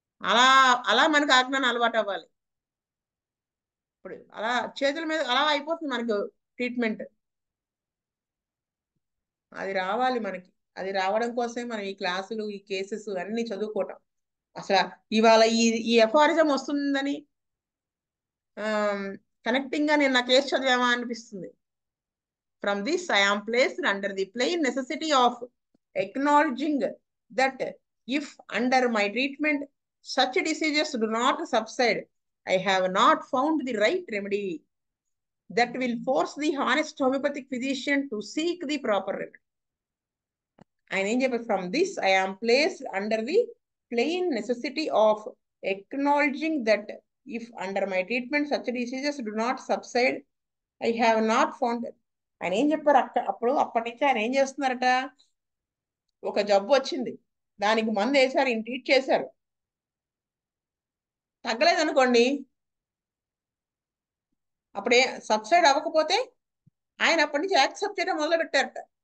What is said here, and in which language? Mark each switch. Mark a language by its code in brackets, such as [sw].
[te] అలా అలా మనకు ఆజ్ఞానం అలవాటు అవ్వాలి. ఇప్పుడు అలా చేతుల మీద అలా అయిపోతుంది మనకు ట్రీట్మెంట్. అది రావాలి మనకి. అది రావడం కోసమే మనం ఈ క్లాసులు, ఈ కేసెస్ అన్ని చదువుకోవటం. అసలు ఇవాళ ఈ ఈ ఎఫారిజం వస్తుందని కనెక్టింగ్ గా నేను నా కేసు చదివామా అనిపిస్తుంది. [en] From this I am placed under the plain necessity of acknowledging that if under my treatment such diseases do not subside, I have not found the right remedy that will force the honest homeopathic physician to seek the proper remedy. [te] ఆయన ఏం చెప్పారు? [en] From this I am placed under the plain necessity of acknowledging that if under my treatment such diseases do not subside I have not found. [te] ఆయన ఏం చెప్పారు అప్పటి నుంచి ఆయన ఏం చేస్తున్నారట, ఒక జబ్బు వచ్చింది, దానికి మందు వేశారు, ఈయన ట్రీట్ చేశారు, తగ్గలేదు అనుకోండి, అప్పుడే సబ్సైడ్ అవ్వకపోతే ఆయన అప్పటి నుంచి యాక్సెప్ట్ చేయడం మొదలు పెట్టారట.